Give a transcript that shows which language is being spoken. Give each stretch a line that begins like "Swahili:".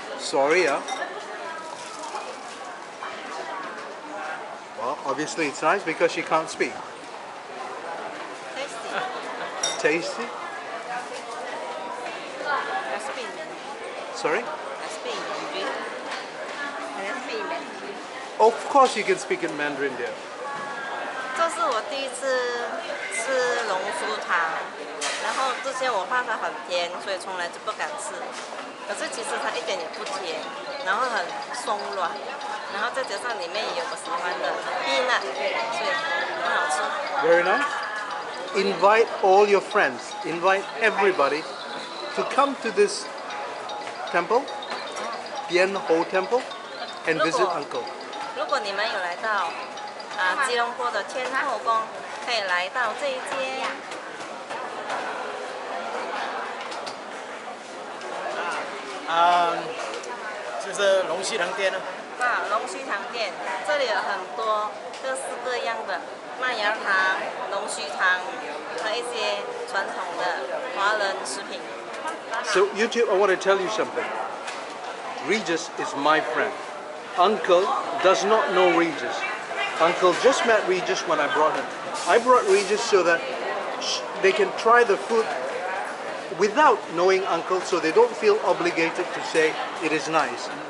English: Sorry, Well, obviously it's nice because she can't speak. Tasty. Tasty? I speak Mandarin. Sorry? I speak Mandarin. I speak Mandarin. Of course you can speak in Mandarin there.
Chinese: 这是我第一次吃龙酥糖，然后之前我怕它很甜，所以从来就不敢吃。可是其实它一点也不甜，然后很松软，然后再加上里面也有我喜欢的 peanut， 所以很好吃。
English: Very nice. Invite all your friends, invite everybody to come to this temple, Thean Hou Temple, and visit Uncle.
Chinese: 如果你们有来到吉隆坡的天后宫，可以来到这一间。就是龙须藤店呢。龙须糖店，这里有很多各式各样的麦芽糖、龙须糖和一些传统的华人食品。
English: So YouTube, I want to tell you something. Regis is my friend. Uncle does not know Regis. Uncle just met Regis when I brought him. I brought Regis so that they can try the food without knowing Uncle, so they don't feel obligated to say it is nice.